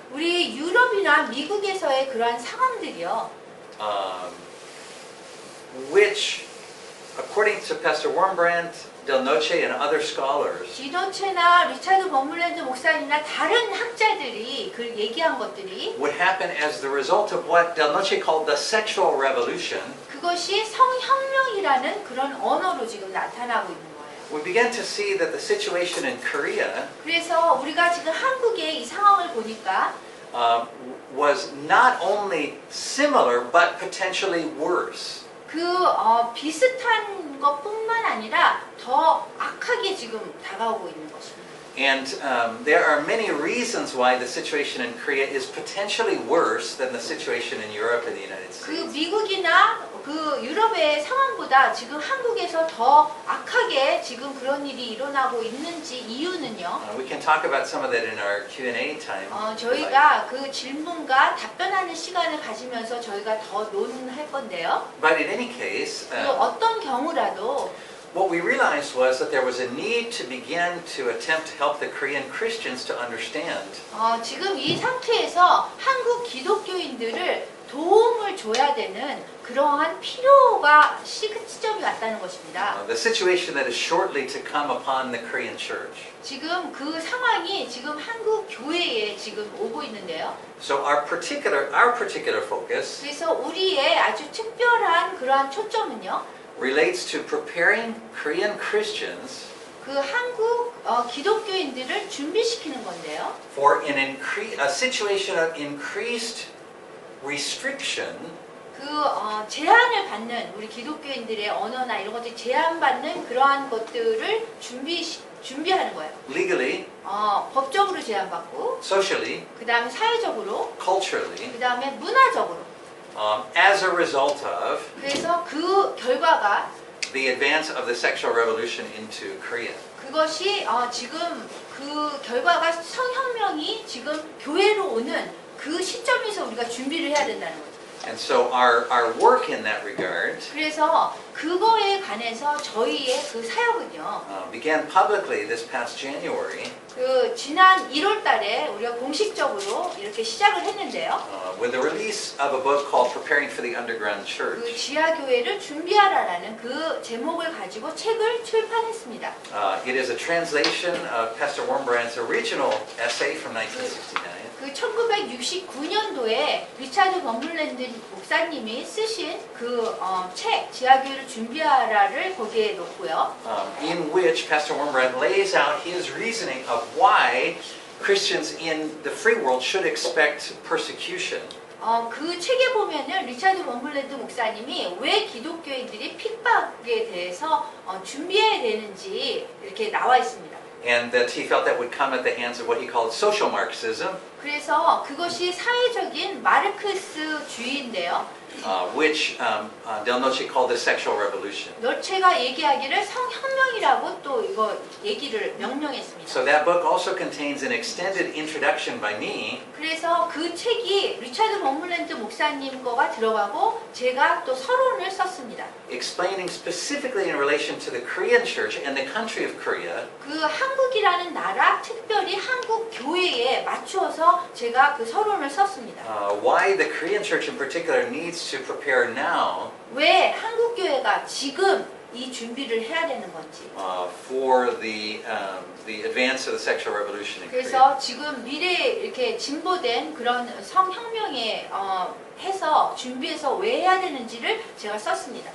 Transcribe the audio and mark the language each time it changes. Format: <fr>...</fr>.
<ko>우리 유럽이나 미국에서의 그러한 상황들이요.</ko> <en>Which, according to Pastor Wurmbrand, Del Noche, and other scholars,</en> <ko>디노체나 리차드 버물랜드 목사님이나 다른 학자들이 그 얘기한 것들이</ko> <en>would happen as the result of what Del Noche called the sexual revolution.</en> <ko>그것이 성혁명이라는 그런 언어로 지금 나타나고 있는 거예요.</ko> <en>We began to see that the situation in Korea</en> <ko>그래서 우리가 지금 한국의 이 상황을 보니까</ko> <en>was not only similar but potentially worse.</en> <ko>비슷한 것뿐만 아니라 더 악하게 지금 다가오고 있는 것입니다.</ko> <en>And there are many reasons why the situation in Korea is potentially worse than the situation in Europe and the United 그 States.</en> <ko>미국이나 그 유럽의 상황보다 지금 한국에서 더 악하게 지금 그런 일이 일어나고 있는지 이유는요.</ko> <en>We can talk about some of that in our Q&A time.</en> <ko>저희가 그 질문과 답변하는 시간을 가지면서 저희가 더 논할 건데요.</ko> <en>But in any case,</en> <ko>그 어떤 경우라도</ko> <en>what we realized was that there was a need to begin to attempt to help the Korean Christians to understand</en> <ko>지금 이 상태에서 한국 기독교인들을 도움을 줘야 되는 그러한 필요가 시점이 왔다는 것입니다.</ko> <en>the situation that is shortly to come upon the Korean church.</en> <ko>지금 그 상황이 지금 한국 교회에 지금 오고 있는데요.</ko> <en>So our particular focus</en> <ko>그래서 우리의 아주 특별한 그러한 초점은요.</ko> <en>relates to preparing Korean Christians</en> <ko>그 한국 기독교인들을 준비시키는 건데요.</ko> <en>for a situation of increased restriction</en> <ko>제한을 받는 우리 기독교인들의 언어나 이런 것들이 제한받는 그러한 것들을 준비하는 거예요.</ko> <en>legally,</en> <ko>법적으로 제한받고,</ko> <en>socially,</en> <ko>그 다음에 사회적으로,</ko> <en>culturally,</en> <ko>그 다음에 문화적으로.</ko> <en>as a result of</en> <ko>그래서 그 결과가</ko> <en>the advance of the sexual revolution into Korea.</en> <ko>그것이 지금 그 결과가 성혁명이 지금 교회로 오는 그 시점에서 우리가 준비를 해야 된다는 거죠.</ko> <en>And so our work in that regard</en> <ko>그래서 그거에 관해서 저희의 그 사역은요.</ko> <en>began publicly this past January</en> <ko>그 지난 1월 달에 우리가 공식적으로 이렇게 시작을 했는데요.</ko> <en>with the release of a book called Preparing for the Underground 그 Church.</en> <ko>지하 교회를 준비하라라는 그 제목을 가지고 책을 출판했습니다.</ko> <en>It is a translation of Pastor Wurmbrand's original essay from 1969.</en> <ko>그 1969년도에 리차드 버물랜드 목사님이 쓰신 그 책 지하교회를 준비하라를 거기에 놓고요.</ko> <en>In which Pastor Wurmbrand lays out his reasoning of why Christians in the free world should expect persecution.</en> <ko>그 책에 보면은 리차드 버물랜드 목사님이 왜 기독교인들이 핍박에 대해서 준비해야 되는지 이렇게 나와 있습니다.</ko> <en>And that he felt that would come at the hands of what he called social Marxism.</en> <ko>그래서 그것이 사회적인 마르크스주의인데요.</ko> <en>Which Del Noche called the sexual revolution.</en> <ko>노체가 얘기하기를 성혁명이라고 또 이거 얘기를 명명했습니다.</ko> <en>So that book also contains an extended introduction by me.</en> <ko>그래서 그 책이 리차드 버물랜드 목사님 거가 들어가고 제가 또 서론을 썼습니다.</ko> <en>Explaining specifically in relation to the Korean church and the country of Korea.</en> <ko>그 한국이라는 나라, 특별히 한국 교회에 맞추어서 제가 그 서론을 썼습니다.</ko> <en>Why the Korean church in particular needs to prepare now.</en> <ko>왜 한국 교회가 지금 이 준비를 해야 되는 건지.</ko> <en>For the advance of the sexual revolution in Korea.</en> <ko>그래서 지금 미래에 이렇게 진보된 그런 성혁명에 해서 준비해서 왜 해야 되는지를 제가 썼습니다.</ko>